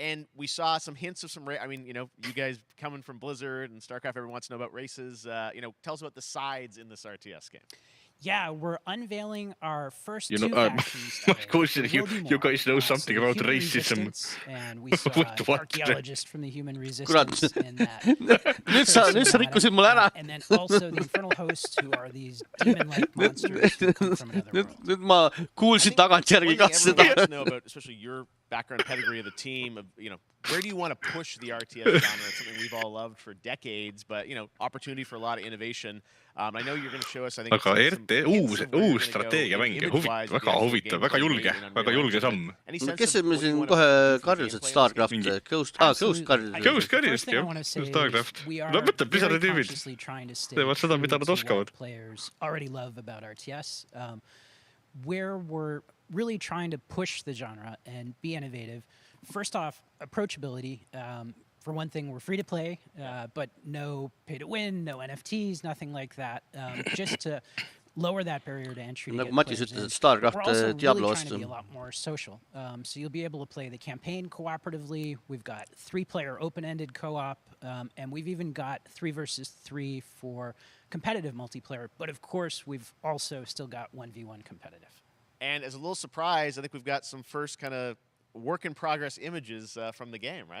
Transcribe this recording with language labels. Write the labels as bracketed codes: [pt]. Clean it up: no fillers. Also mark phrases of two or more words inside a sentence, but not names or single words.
[en] And we saw some hints of some I mean, you guys coming from Blizzard and StarCraft, everyone wants to know about races. Tell us about the sides in this RTS game. Yeah, we're unveiling our first You two know, factions. of course, There will be you more. guys know So something the about human racism. resistance, And we saw What? an archaeologist from the human Kurat. resistance in that. [et] Nüüd sa rikkusid mulle ära. [en] And then also the infernal hosts, who are these demon-like monsters who come from another world. [et] Nüüd ma kuulsin tagantjärgi ka [en] One thing everyone seda. wants to know about, especially your background pedigree of the team, where do you want to push the RTS genre? It's something we've all loved for decades, but opportunity for a lot of innovation. I know you're going to show us, I think, [et] Aga RT uus strateegiamäng, väga huvitav, väga julge samm. Kes me siin kohe karjusid Starcraft, Ghost karjusid. Ghost karjusid, jah, Starcraft. No võtta, Blizzardi tüübid teevad seda, mida nad oskavad. [en] Players already love about RTS, where we're really trying to push the genre and be innovative. First off, approachability. For one thing, we're free to play, but no pay to win, no NFTs, nothing like that. Just to lower that barrier to entry. [et] Nagu Matis ütles, et Starcraft Diablo vastu. [en] We're also really trying to be a lot more social. So you'll be able to play the campaign cooperatively. We've got 3-player open-ended co-op, and we've even got 3 versus 3 for competitive multiplayer. But of course, we've also still got 1v1 competitive. And as a little surprise, I think we've got some first kind of work-in-progress images from the game, right?